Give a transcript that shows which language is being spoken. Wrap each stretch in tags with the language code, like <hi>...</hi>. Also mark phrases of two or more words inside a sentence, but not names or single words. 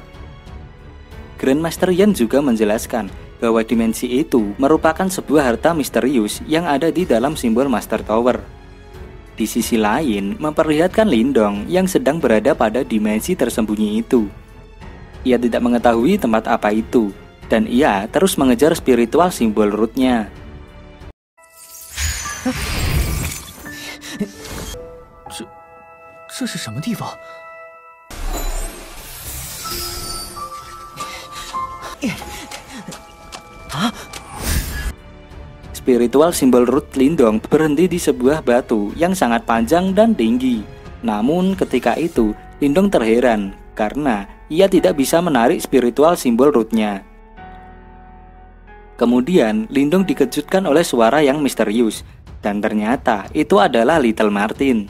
<id>Grandmaster Yan juga menjelaskan bahwa dimensi itu merupakan sebuah harta misterius yang ada di dalam simbol Master Tower. Di sisi lain, memperlihatkan Lindong yang sedang berada pada dimensi tersembunyi itu. Ia tidak mengetahui tempat apa itu, dan ia terus mengejar spiritual simbol rootnya.</id> <zh>这是什么地方？啊！</zh> <id>Spiritual simbol root Lindong berhenti di sebuah batu yang sangat panjang dan tinggi. Namun ketika itu Lindong terheran karena ia tidak bisa menarik spiritual simbol rootnya. Kemudian Lindong dikejutkan oleh suara yang misterius, dan ternyata itu adalah Little Martin.</id>